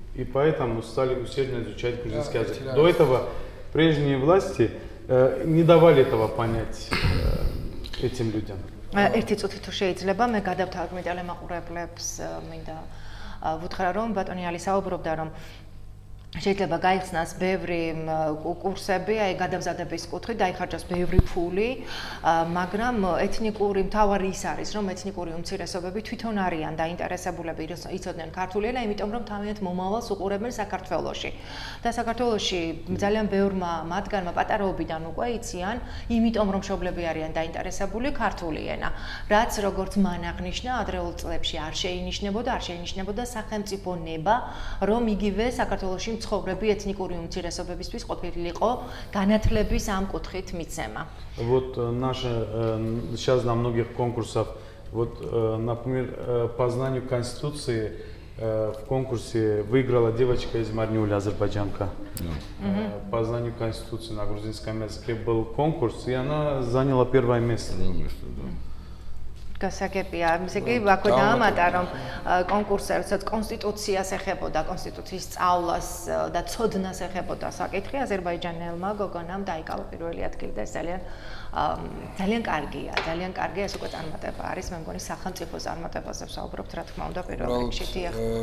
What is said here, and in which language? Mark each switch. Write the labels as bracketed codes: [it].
[ru] И поэтому стали усердно изучать грузинский язык. До этого прежние власти не давали этого понять этим людям. [ka] ერთი წუთი თუ შეიძლება მე გადავთავაზებ ტელემაყურებლებს მინდა ვუთხრა რომ ბატონი ალი საუბრობდა რომ შეიძლება გაიხსნას ბევრი კურსები, აი გადამზადების კუთხით დაიხარჯოს ბევრი ფული, მაგრამ ეთნიკური მთავარი ის არის, რომ ეთნიკური უმცირესობები თვითონ არიან დაინტერესებულები იცოდნენ ქართული ენა, იმიტომ რომ თავიანთ მომავალს უყურებენ საქართველოში. და საქართველოში ძალიან ბევრმა მათგანმა პატარაობიდან უკვე იციან, იმიტომ რომ მშობლები არიან დაინტერესებული ქართული ენა, რაც როგორც მან აღნიშნა, ადრეულ წლებში არ შეინიშნებოდა სახელმწიფო ნება, რომ იგივე საქართველოში ცხოვრები ეთნიკური უმცირესობებისთვის ყოფილიყო განათლების ამ კუთხით მიცემა. [ru] Вот наши сейчас на многих конкурсах, вот, например, по знанию Конституции в конкурсе выиграла девочка из Марниуля, азербайджанка. По знанию Конституции на грузинском языке был конкурс, и она заняла первое место. [ka] გასაგებია, ისე კი აქვე დაამატა რომ კონკურსებსაც კონსტიტუციას ეხებოდა, კონსტიტუციის სწავლას და ცოდნას ეხებოდა საკითხი აზერბაიჯანელმა გოგონამ დაიკავა პირველი ადგილი და ეს ძალიან კარგია, ეს უკვე წარმატება არის, მე მგონი სახელმწიფო წარმატებაზე ვსაუბრობთ, რა თქმა უნდა, პირველ რიგში დიახ.